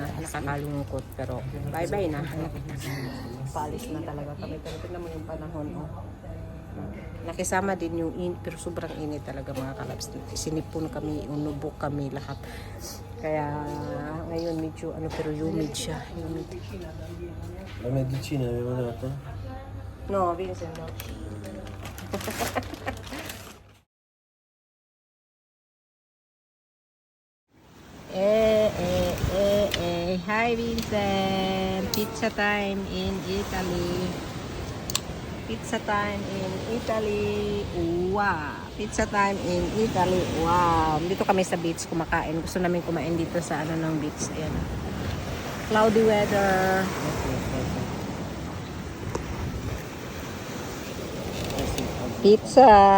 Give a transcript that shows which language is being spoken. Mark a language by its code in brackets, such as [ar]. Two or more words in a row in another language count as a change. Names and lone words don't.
[tl] Nakakalungkot pero bye-bye na. Paalis na talaga kami. Pero tignan mo yung panahon. Nakisama din yung pero sobrang init talaga mga kalabs. Sinipon kami, unubok kami lahat. Kaya ngayon medyo pero humid siya. Humid. [it] La medicina aveva dato? No, Vincent, no. [en] Hi Vincent! Pizza time in Italy. Pizza time in Italy. Wow! Pizza time in Italy. Wow! [tl] Dito kami sa beach kumakain. Gusto namin kumain dito sa ng beach. [en] Ayan. Cloudy weather. Pizza.